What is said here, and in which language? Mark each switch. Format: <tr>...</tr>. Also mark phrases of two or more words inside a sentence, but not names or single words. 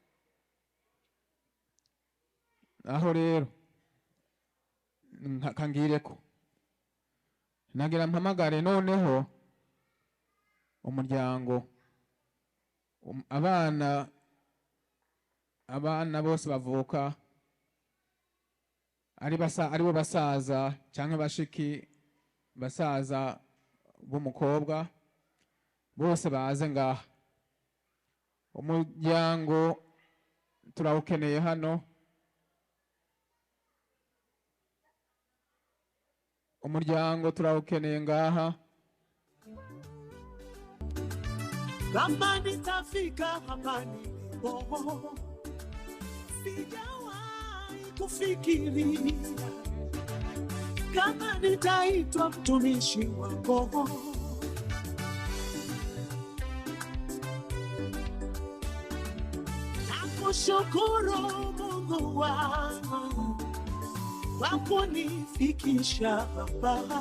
<rn>Aho rero kangireko nagira mpamagare noneho umuryango, abana bose bavuka aribo basaza cyangwa bashiki basaza b'umukobwa, bose baze ngaha. Umuryango turawukeneye hano. Umuryango turawukeneye ngaha.</rn> <sw>Kama nitafika hapa nilipo, sijawa kufikiria kama nitaitwa mtumishi wako. Nakushukuru Mungu wangu kwa kunifikisha hapa.</sw>